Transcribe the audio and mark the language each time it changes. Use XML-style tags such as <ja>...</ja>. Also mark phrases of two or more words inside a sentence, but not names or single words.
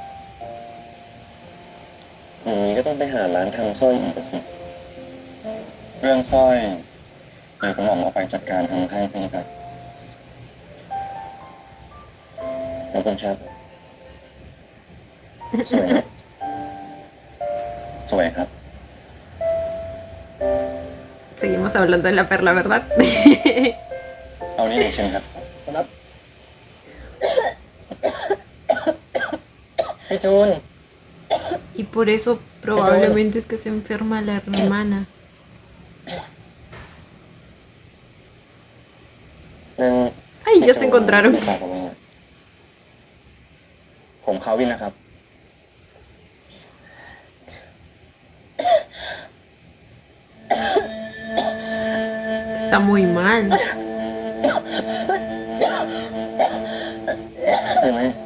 <th>อย่างนี้ก็ต้องไปหาร้านทำสร้อยอีกสิ เรื่องสร้อยเดี๋ยวกระหม่อมเอาไปจัดการทำให้พี่ครับขอบคุณครับ สวยไหมสวยครับ</th> <es>Seguimos hablando de la perla, ¿verdad?</es> <th>เอานี่หนึ่งชิ้นครับ ครับ พี่จูน</th> <es>Y por eso probablemente es que se enferma la hermana.</es> <th>นั่น</th> <es>Ay, ya se encontraron.</es> <th>ผมเขาวินนะครับ</th> <es>Está muy mal.</es> <th>ใช่ไหม</th>